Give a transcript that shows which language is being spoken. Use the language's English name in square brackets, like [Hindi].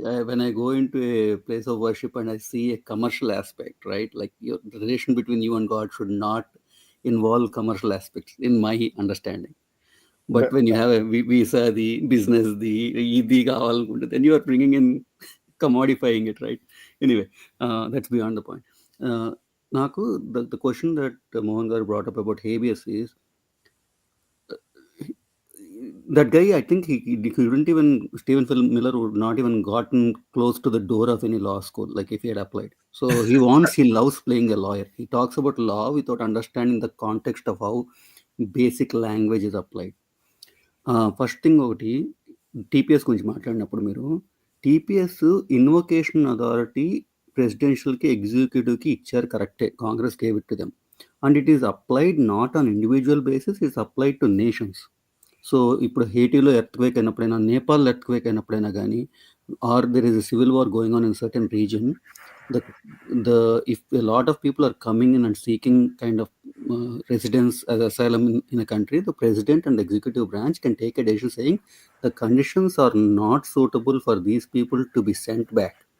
[English] When I go into a place of worship and I see a commercial aspect, right? Like the relation between you and God should not involve commercial aspects in my understanding. But when you have a వీసాది, బిజినెస్‌ది, [Telugu] ఇది కావాలనుకుంటే [English] Then you are bringing in commodifying it, right? Anyway, that's beyond the point. Naku, the question that Mohan Garu brought up about habeas is, that guy, I think he couldn't even, Stephen Miller would not even gotten close to the door of any law school, like if he had applied. So he loves playing a lawyer. He talks about law without understanding the context of how basic language is applied. [Telugu] First thing ఒకటి, TPS గురించి మాట్లాడినప్పుడు మీరు TPS invocation authority ప్రెసిడెన్షియల్కి ఎగ్జిక్యూటివ్కి ఇచ్చారు, కరెక్టే. [English] Congress gave it to them and it is applied not on individual basis, it's applied to nations. So [Telugu] ఇప్పుడు హేటీలో earthquake అయినప్పుడైనా, Nepal earthquake అయినప్పుడైనా కానీ, [English] Are there is a civil war going on in certain region, if a lot of people are coming in and seeking kind of residence as asylum in a country, the president and the executive branch can take a decision saying the conditions are not suitable for these people to be sent back.